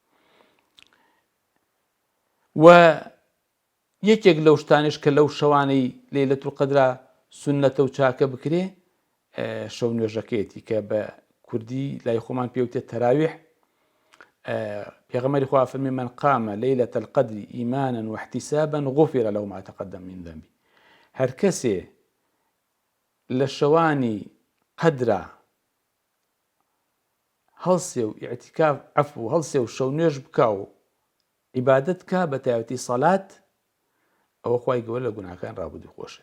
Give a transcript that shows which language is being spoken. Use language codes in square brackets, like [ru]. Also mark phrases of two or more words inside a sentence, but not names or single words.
[ckb] و یەکێک لەو شتانش کە لەو شەوانەی لەیلەتول قەدرا سونەتە و چاکە بکرێ شەو نوێژەکەیەتی کە بە کوردی لای خۆمان پێوتێت تەراویح. پێغەمبەری خوا فەرمێ [ar] من قام ليلة القدر إيمانا واحتسابا غفر له ما تقدم من ذنبه. [ckb] هەر کەسێ لە شەوانی قەدرا هەڵسێ و ئیعتیکاف عەفو هەڵسێ و شەو نوێژ بکا و عیبادەت کا بە تایبەتی سەڵات، ئەوە خوای گەورە لە گوناهەکان ڕابردووی خۆشە.